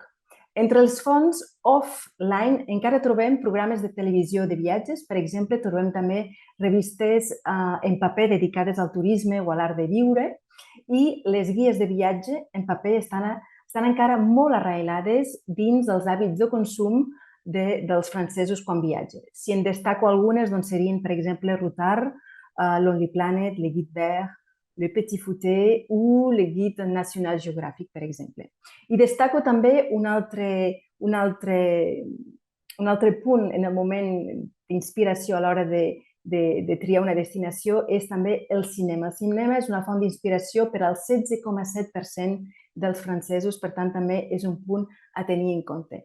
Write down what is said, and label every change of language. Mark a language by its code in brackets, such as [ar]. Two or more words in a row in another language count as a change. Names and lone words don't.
[ca] Entre els fonts offline encara trobem programes de televisió de viatges, per exemple, trobem també revistes en paper dedicades al turisme o a l'art de viure i les guies de viatge en paper estan encara molt arraelades dins dels hàbits de consum dels francesos quan viatgen. Si en destaco algunes, serien, per exemple, Rutar, Lonely Planet, Le Guide Vert, Le Petit Fouté o le Guide National Geographic, per exemple. I destaco també un altre punt en el moment d'inspiració a l'hora de triar una destinació és també el cinema. El cinema és una font d'inspiració per al 16,7% dels francesos, per tant també és un punt a tenir en compte.